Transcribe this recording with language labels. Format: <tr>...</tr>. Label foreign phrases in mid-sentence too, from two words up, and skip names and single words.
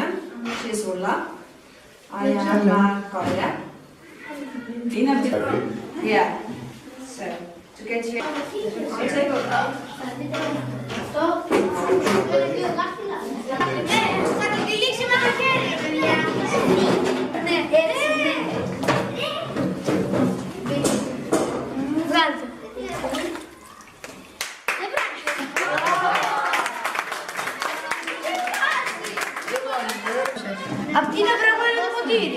<en>She's Ulla. I am Kaia. Yeah. So, to get you... I'll take over.</en> <el>Θα το τυλίξει με τα χέρια, παιδιά. Ναι, έτσι, ναι. Βγάλτε. Απ' τι να βραβεύει το ποτήρι.</el>